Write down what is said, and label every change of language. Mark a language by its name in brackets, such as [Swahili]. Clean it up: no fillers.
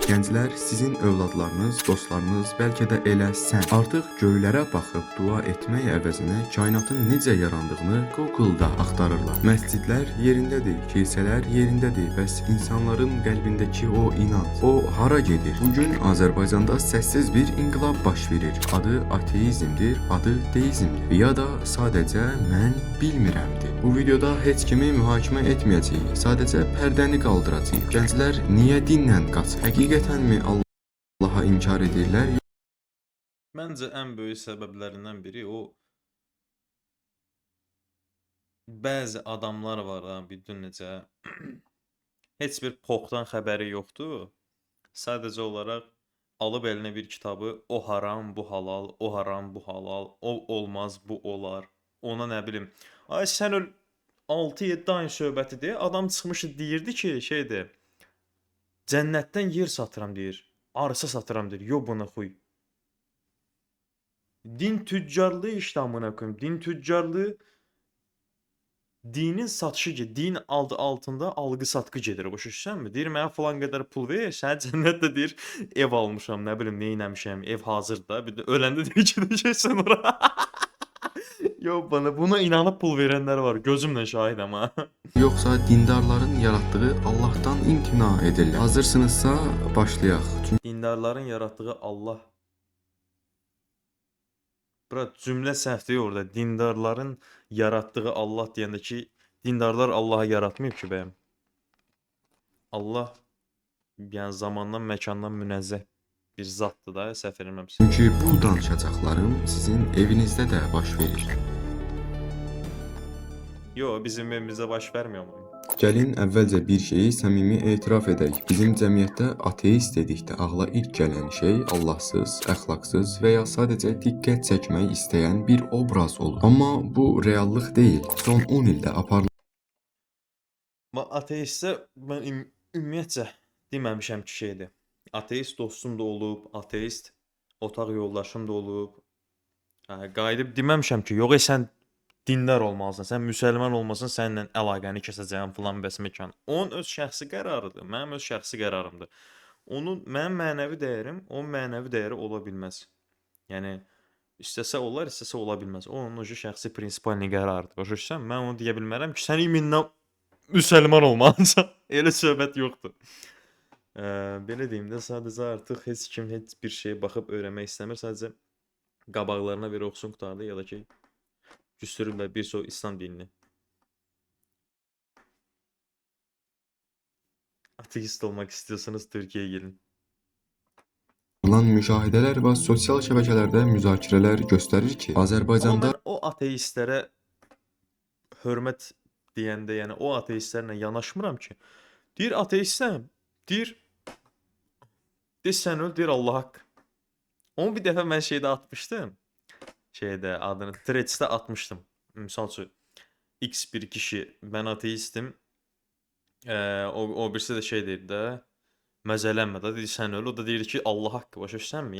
[Azerbaijani] Gənclər, sizin övladlarınız, dostlarınız, bəlkə də elə sən artıq göylərə baxıb dua etmək əvəzinə kainatın necə yarandığını Google-da axtarırlar. Məscidlər yerindədir, kilsələr yerindədir. Bəs insanların qəlbindəki o inanc, o hara gedir? Bugün Azərbaycanda səssiz bir inqilab baş verir. Adı ateizmdir, adı deizmdir. Ya da sadəcə mən bilmirəmdir. Bu videoda heç kimi mühakimə etməyəcəyik. Sadəcə pərdəni qaldıracağıq. Gənclər niyə dindən qaçır? Həqiqətənmi Allaha inkar edirlər? Məncə ən böyük səbəblərindən biri o bəzi adamlar var ha, bildin necə heç bir poxdan xəbəri yoxdur. Sadəcə olaraq alıb elinə bir kitabı, o haram, bu halal, o haram, bu halal, o olmaz, bu olar. Ona nə bilim. Ay sən öl 6-7 ayın söhbətidir. Adam çıxmışdı deyirdi ki, şeydir. Cənnətdən yer satıram deyir. Arsa satıram deyir. Yo buna xuy. Din tüccarlığı [Turkish] işte amına koyayım. [Azerbaijani] Din tüccarlığı dinin satışı gedir. Din adı altında algı satqı gedir. Başa düşürsən? Deyir mənə falan qədər pul ver, sən cənnətdə deyir ev almışam, nə bilim nə etmişəm, ev hazırda. Bir də öləndə deyir ki, gedəcəksən ora. Yo buna inanıb pul verənlər var. Gözümlə şahidəm ha. Yoxsa dindarların yaratdığı Allahdan imtina edirlər? Hazırsınızsa başlayaq. Dindarların yaratdığı Allah. Bura cümlə səhvdir orada. Dindarların yaratdığı Allah deyəndə ki, dindarlar Allahı yaratmayıb ki bəyəm. Allah yəni zamandan, məkandan münezzeh bir zatdır da, səhv eləmirəmsə. Çünki bu danışacaqlarım sizin evinizdə də baş verir. Yo, bizim evimizdə baş [Turkish] vermiyor mu? [Azerbaijani] Gəlin əvvəlcə bir şeyi səmimi etiraf edək. Bizim cəmiyyətdə ateist dedikdə ağla ilk gələn şey Allahsız, əxlaqsız və ya sadəcə diqqət çəkmək istəyən bir obraz olur. Amma bu reallıq deyil. Son 10 ildə Ateistsə mən ümumiyyətcə deməmişəm ki şeydir. Ateist dostum da olub, ateist otaq yoldaşım da olub. Qayıdıb deməmişəm ki, yox sən dindar olmalısan, sən müsəlman olmasan səninlə əlaqəni kəsəcəyəm filan bəs məkan. Onun öz şəxsi qərarıdır, mənim öz şəxsi qərarımdır. Mənim mənəvi dəyərim, onun mənəvi dəyəri ola bilməz. Yəni istəsə olar, istəsə ola bilməz. Onun şəxsi prinsipalni qərarıdır. Başa düşürsən? Mən onu deyə bilmərəm ki, sən iminlə müsəlman olmalısan. Elə söhbət yoxdur. Belə deyim də, sadəcə artıq heç kim heç bir şeyə baxıb öyrənmək istəmir. Sadəcə qabaqlarına bir oxusun qutardı ya da ki küstürürlər bir çox İslam dinini. [Turkish] Ateist olmaq istiyorsanız Türkiye'ye gelin. [Azerbaijani] Yapılan müşahidələr və sosial şəbəkələrdə müzakirələr göstərir ki, Amma Azərbaycanda mən o ateistlərə hörmət deyəndə, yəni o ateistlərlə yanaşmıram ki. Deyir ateistəm, deyir sən öl, deyir Allah haqq. Onu bir dəfə mən şeydə atmışdım. Şeydə adını Threads'də atmışdım. Misal üçün X bir kişi [Turkish] ben ateistim. [Azerbaijani] O birisi de şey deyirdi də. Məzələnmə də, deyir sən öl. O da deyir ki Allah haqqı, başa düşsənmi?